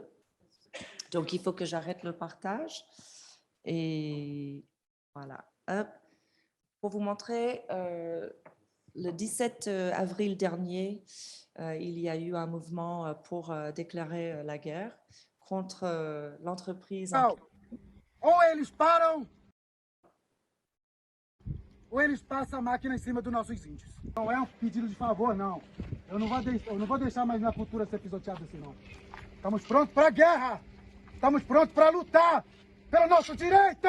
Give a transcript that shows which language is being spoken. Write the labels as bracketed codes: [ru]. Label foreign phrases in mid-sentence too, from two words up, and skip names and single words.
[fr] Donc, il faut que j'arrête le partage. Et voilà. Hop. Pour vous montrer, le 17 avril dernier, il y a eu un mouvement pour déclarer la guerre contre l'entreprise. [pt] Ou eles param, ou eles passam a máquina em cima dos nossos índios. Não é um pedido de favor, não. Eu não vou deixar mais minha cultura ser pisoteada assim, não. Estamos prontos para a guerra. Estamos prontos para lutar pelo nosso direito.